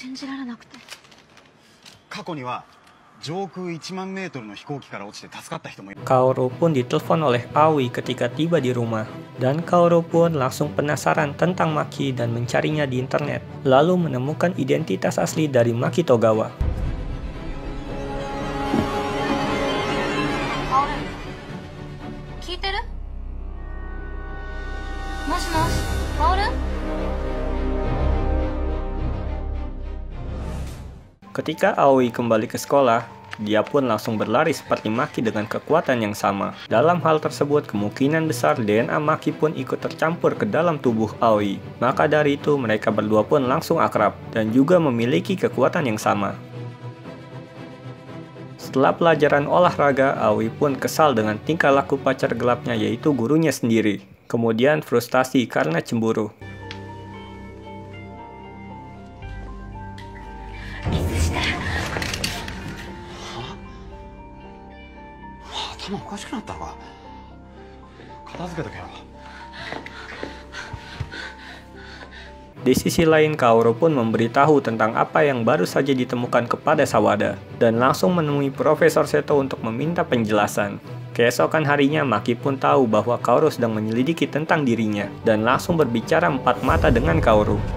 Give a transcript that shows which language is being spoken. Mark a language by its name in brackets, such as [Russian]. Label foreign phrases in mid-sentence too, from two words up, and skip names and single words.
[Indonesian] Kaoru pun ditelepon oleh Aoi ketika tiba di rumah. Dan Kaoru pun langsung penasaran tentang Maki dan mencarinya di internet, lalu menemukan identitas asli dari Maki Togawa. [Japanese] Kaoru? 聞いてる？もしもし、Kaoru? [Indonesian] Ketika Aoi kembali ke sekolah, dia pun langsung berlari seperti Maki dengan kekuatan yang sama. Dalam hal tersebut, kemungkinan besar DNA Maki pun ikut tercampur ke dalam tubuh Aoi. Maka dari itu, mereka berdua pun langsung akrab dan juga memiliki kekuatan yang sama. Setelah pelajaran olahraga, Aoi pun kesal dengan tingkah laku pacar gelapnya, yaitu gurunya sendiri. Kemudian frustasi karena cemburu. [Japanese] 頭おかしくなったのか。片付けとけよ。 [Indonesian] Di sisi lain, Kaoru pun memberitahu tentang apa yang baru saja ditemukan kepada Sawada dan langsung menemui Profesor Seto untuk meminta penjelasan. Keesokan harinya, Maki pun tahu bahwa Kaoru sedang menyelidiki tentang dirinya dan langsung berbicara empat mata dengan Kaoru.